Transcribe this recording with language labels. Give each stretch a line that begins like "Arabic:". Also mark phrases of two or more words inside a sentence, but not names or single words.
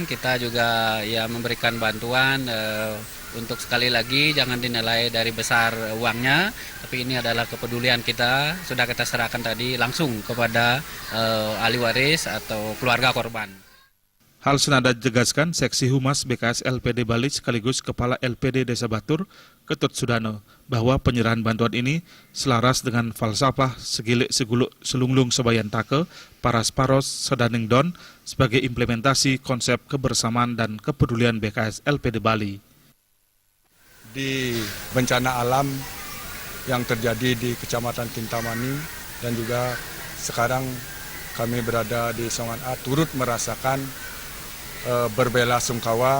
Indonesian: Kita juga ya memberikan bantuan untuk sekali lagi jangan dinilai dari besar uangnya, tapi ini adalah kepedulian kita, sudah kita serahkan tadi langsung kepada ahli waris atau keluarga korban. Hal senada ditegaskan Seksi Humas BKS LPD Bali sekaligus Kepala LPD Desa Batur, Ketut Sudano, bahwa penyerahan bantuan ini selaras dengan falsafah
Balinese: segilik seguluk selunglung sebayan take, paras paros sedaning don
Indonesian: sebagai implementasi konsep kebersamaan dan kepedulian BKS LPD Bali. Di bencana alam yang terjadi di Kecamatan Kintamani dan juga sekarang kami berada di Songan A turut merasakan berbela sungkawa.